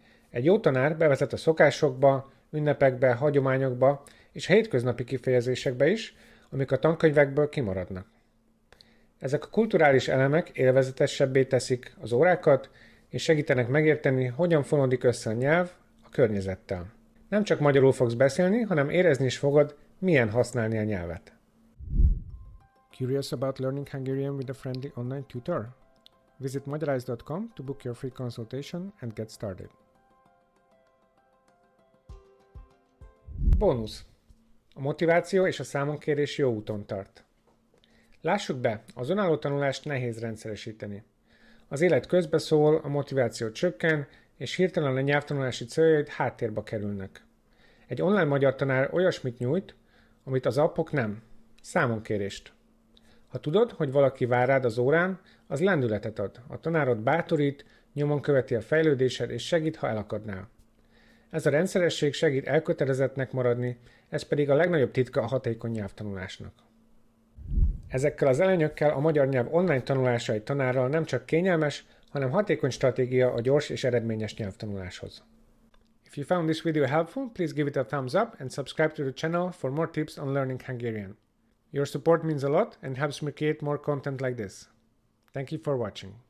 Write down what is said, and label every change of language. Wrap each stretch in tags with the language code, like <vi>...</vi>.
<hu>Egy jó tanár bevezet a szokásokba, ünnepekbe, hagyományokba és a hétköznapi kifejezésekbe is, amik a tankönyvekből kimaradnak. Ezek a kulturális elemek élvezetesebbé teszik az órákat, és segítenek megérteni, hogyan fonódik össze a nyelv a környezettel. Nem csak magyarul fogsz beszélni, hanem érezni is fogod, milyen használni a nyelvet.</hu> <en>Curious about learning Hungarian with a friendly online tutor? Visit magyaráz.com to book your free consultation and get started.</en> <hu>Bónusz. A motiváció és a számonkérés jó úton tart. Lássuk be, az önálló tanulást nehéz rendszeresíteni. Az élet közbeszól, a motiváció csökken, és hirtelen a nyelvtanulási céljaid háttérbe kerülnek. Egy online magyar tanár olyasmit nyújt, amit az appok nem. Számonkérést. Ha tudod, hogy valaki vár rád az órán, az lendületet ad. A tanárod bátorít, nyomon követi a fejlődésed, és segít, ha elakadnál. Ez a rendszeresség segít elkötelezettnek maradni, ez pedig a legnagyobb titka a hatékony nyelvtanulásnak. Ezekkel az előnyökkel a magyar nyelv online tanulása egy tanárral nem csak kényelmes, hanem hatékony stratégia a gyors és eredményes nyelvtanuláshoz.</hu> <en>If you found this video helpful, please give it a thumbs up and subscribe to the channel for more tips on learning Hungarian. Your support means a lot and helps me create more content like this. Thank you for watching.</en>